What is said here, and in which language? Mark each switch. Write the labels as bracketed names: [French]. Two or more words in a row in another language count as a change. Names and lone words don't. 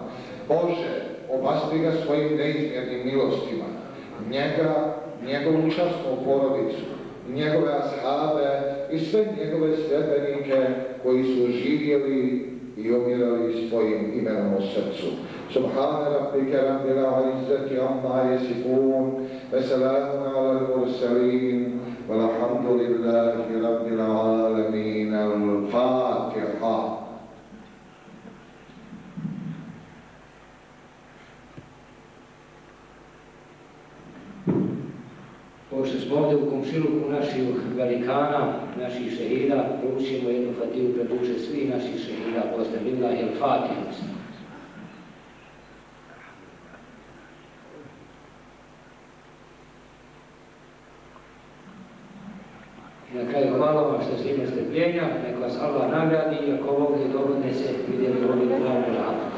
[Bosnian] Bože, obaspi ga svojim neizmjernim milostima, njega, njegovu časnu porodicu, njegove ashabe i sve njegove sljedbenike koji su živjeli i umirali svojim imenom u srcu. [Arabic] سبحان ربك رب العزة عما يصفون, وسلام على المرسلين والحمد لله رب العالمين. Al-Fatiha. [Bosnian] Pošto smo ovdje u komšiluku naših velikana, naših šehida, proučimo jednu fatihu pred duše svih naših šehida, posle [Arabic] بالله الفاتحة. [Bosnian] I na kraju hvala vam što ste imali strpljenja, nek vas Allah nagradi i ako ovdje dobro ne se vidjeli ovdje u